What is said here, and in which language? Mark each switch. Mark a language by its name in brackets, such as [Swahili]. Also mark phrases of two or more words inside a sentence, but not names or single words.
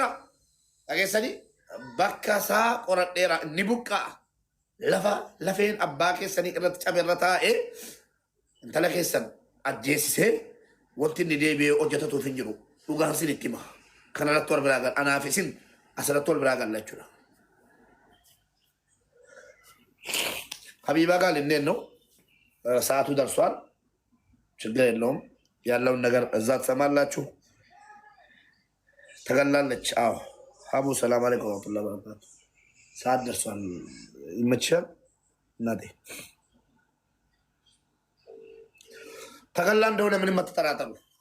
[Oromo] Dhageessanii bakka isaa qoradheera ni buqqa'a. Lafa lafeen abbaa keessanii irratti cabe irra taa'ee intala keessan ajjeesisee wanti inni deebi'ee hojjetatuuf hin jiru. Dhugaan sin itti hima. Kanarratti wal biraa gala. Anaaf isin asirratti wal biraa gala jechuudha. [Amharic] ሀቢባ ጋር ልንሄድ ነው። ሰዓቱ ደርሷል። ችግር የለውም። ያለውን ነገር እዛ ትሰማላችሁ። ተገላለች። አዎ ሀቡ [Arabic] سلام عليكم ورحمة الله وبركاته። [Amharic] ሰዓት ደርሷል። ይመችሻል እናቴ። ተገላ እንደሆነ ምንም አትጠራጠሩ።